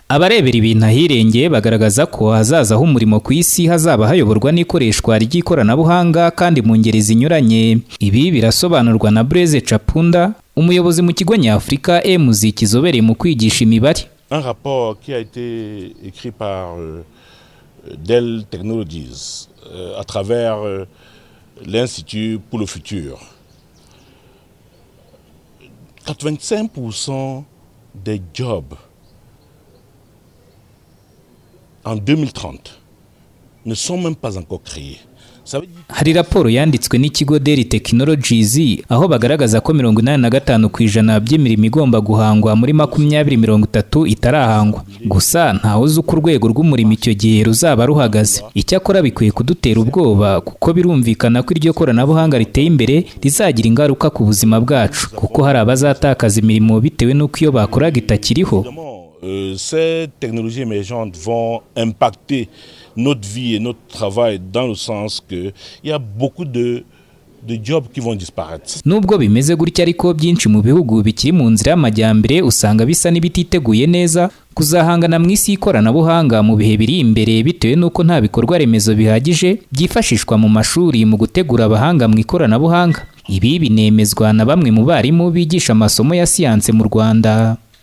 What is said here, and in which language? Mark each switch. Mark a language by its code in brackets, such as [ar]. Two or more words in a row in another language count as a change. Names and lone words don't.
[rw] Abarebera ibintu ahirengeye bagaragaza ko hazaza h'umurimo ku isi hazaba hayoborwa n'ikoreshwa ry'ikoranabuhanga kandi mu ngeri zinyuranye. Ibi birasobanurwa na Blaise Chapunda, umuyobozi mu kigo nyafurika EMUZ kizobereye mu kwigisha imibare. [fr] Un rapport qui a été écrit par Dell Technologies à travers l'Institut pour le futur. 85% des jobs en 2030 ne sont même pas encore créés. [rw] Hari raporo yanditswe n'ikigo Dell Technologies aho bagaragaza ko 85% by'imirimo igomba guhangwa muri 2030 itarahangwa. Gusa ntawe uzi uko urwego rw'umurimo icyo gihe ruzaba ruhagaze. Icyakora bikwiye kudutera ubwoba kuko birumvikana ko iryo koranabuhanga riteye imbere rizagira ingaruka ku buzima bwacu kuko hari abazatakaza imirimo bitewe n'uko iyo bakoraga itakiriho. [fr] Ces technologies émergentes vont impacter notre vie et notre travail dans le sens que il y a beaucoup de jobs qui vont disparaître. [rw] Nubwo bimeze gutya ariko byinshi mu bihugu bikiri mu nzira y'amajyambere usanga bisa n'ibititeguye neza kuzahangana mu isi y'ikoranabuhanga mu bihe biri imbere bitewe n'uko nta bikorwa remezo bihagije byifashishwa mu mashuri mu gutegura abahanga mu ikoranabuhanga. Ibi binemezwa na bamwe mu barimu bigisha amasomo ya siyanse mu Rwanda.